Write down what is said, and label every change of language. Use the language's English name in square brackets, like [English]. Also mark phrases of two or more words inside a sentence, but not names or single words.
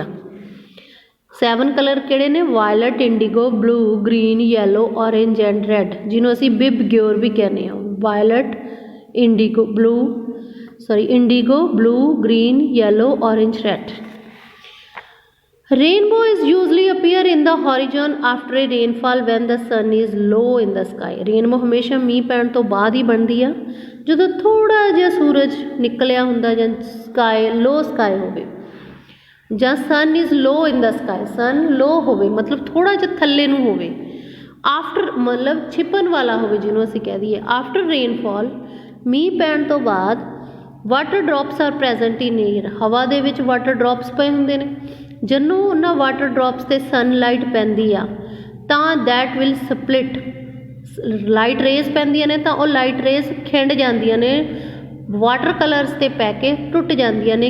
[Punjabi] 7 ਕਲਰ ਕਿਹੜੇ ਨੇ? [English] violet, indigo, blue, green, yellow, orange and red, [Punjabi] ਜਿਹਨੂੰ ਅਸੀਂ ਬਿਬ ਗਿਓਰ ਵੀ ਕਹਿੰਦੇ ਹਾਂ। [English] violet, indigo, indigo, blue, green, yellow, orange, red. Rainbow is usually appear in the horizon after a rainfall when the sun is low in the sky. [Punjabi] Rainbow ਹਮੇਸ਼ਾ ਮੀਂਹ ਪੈਣ ਤੋਂ ਬਾਅਦ ਹੀ ਬਣਦੀ ਆ ਜਦੋਂ ਥੋੜਾ ਜਿਹਾ ਸੂਰਜ ਨਿਕਲਿਆ ਹੁੰਦਾ ਜਾਂ [English] sky low sky [Punjabi] ਹੋਵੇ ਜਾਂ [English] sun is low in the sky, sun low [Punjabi] ਹੋਵੇ ਮਤਲਬ ਥੋੜਾ ਜਿਹਾ ਥੱਲੇ ਨੂੰ ਹੋਵੇ, ਆਫਟਰ ਮਤਲਬ ਛਿਪਣ ਵਾਲਾ ਹੋਵੇ ਜਿਹਨੂੰ ਅਸੀਂ ਕਹਿ ਦਈਏ। [English] after rainfall [Punjabi] ਮੀਂਹ ਪੈਣ ਤੋਂ ਬਾਅਦ [English] water drops are present in air, [Punjabi] ਹਵਾ ਦੇ ਵਿੱਚ [English] water drops [Punjabi] ਪਏ ਹੁੰਦੇ ਨੇ। ਜਦੋਂ ਉਹਨਾਂ [English] water drops [Punjabi] 'ਤੇ ਸਨਲਾਈਟ ਪੈਂਦੀ ਆ ਤਾਂ [English] that will split, light rays [Punjabi] ਪੈਂਦੀਆਂ ਨੇ ਤਾਂ ਉਹ [English] light rays [Punjabi] ਖਿੰਡ ਜਾਂਦੀਆਂ ਨੇ, [English] water colors [Punjabi] 'ਤੇ ਪੈ ਕੇ ਟੁੱਟ ਜਾਂਦੀਆਂ ਨੇ।